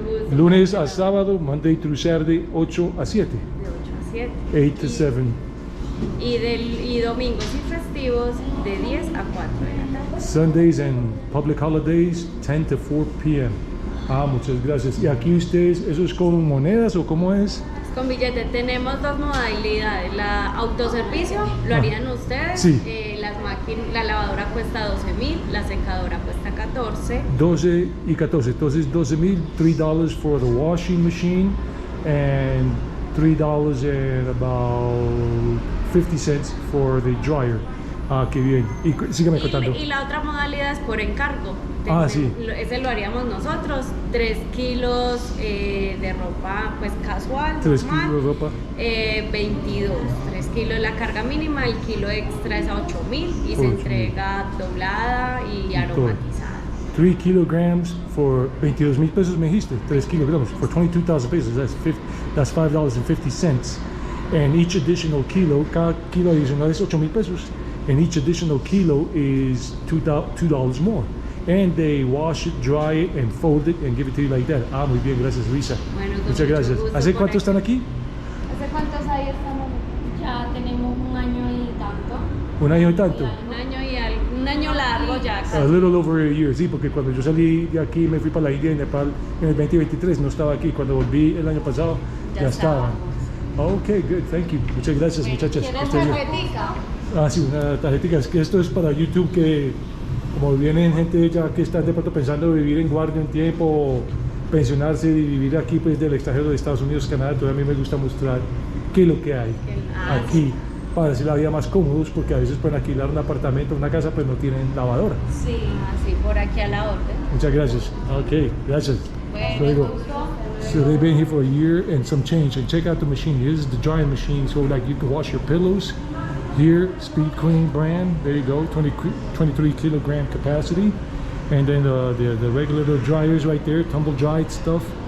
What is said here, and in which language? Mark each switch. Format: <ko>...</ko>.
<es>Lunes a sábado,</es> <en>Monday through Saturday,</en> <es>8 a 7. De 8 a 7.</es> <en>8 to 7.</en> <es>Y domingos y festivos de 10 a 4 de la tarde.</es> <en>Sundays and public holidays, 10 to 4 p.m.</en> <es>Ah, muchas gracias. ¿Y aquí ustedes, eso es con monedas o cómo es? Con billete. Tenemos dos modalidades. La autoservicio lo harían ustedes. Sí. La lavadora cuesta 12,000, la secadora cuesta 14. 12 y 14.</es> <en>Entonces, 12,000, $3 for the washing machine and $3 and about 50 cents for the dryer.</en> <es>Ah, qué bien. Y sígueme contando. Y la otra modalidad es por encargo. Sí. Ese lo haríamos nosotros. 3 kilos de ropa pues casual. 3 normal, kilos de ropa. 22. 3 kilos la carga mínima. El kilo extra es a 8,000 y se entrega doblada y aromatizada.</es> <en>3 kilograms for 22,000 pesos,</en> <es>me dijiste.</es> <en>3 kilograms for 22,000 pesos. That's $5.50. And each additional kilo,</en> <es>cada kilo adicional es 8,000 pesos.</es> <en>And each additional kilo is $2 more. And they wash it, dry it, and fold it, and give it to you like that.</en> <es>Ah, muy bien, gracias, Luisa. Bueno, muchas gracias. ¿Hace cuánto están aquí? ¿Hace cuántos años estamos? Ya tenemos un año y tanto. ¿Un año y tanto? Un año largo ya.</es> <en>A little over a year,</en> <es>sí, porque cuando yo salí de aquí me fui para la India y Nepal en el 2023, no estaba aquí. Cuando volví el año pasado, ya estaba.</es> <en>Ok, good, thank you.</en> <es>Muchas gracias, muchachas. ¿Quieres tarjetica? Ah, sí, una tarjetita. Es que esto es para YouTube, que como vienen gente ya que está de pronto pensando vivir en Guarne un tiempo, o pensionarse y vivir aquí pues del extranjero de Estados Unidos, Canadá, entonces a mí me gusta mostrar qué es lo que hay aquí para hacer la vida más cómodos, porque a veces pueden alquilar un apartamento, una casa, pues no tienen lavadora. Sí, así por aquí a la orden. Muchas gracias. Ok, gracias. Bueno,</es> <en>so they've been here for a year and some change. And check out the machine. This is the drying machine, so like you can wash your pillows. Here, Speed Clean brand. There you go, 23 kilogram capacity. And then the regular dryers right there, tumble dried stuff.</en>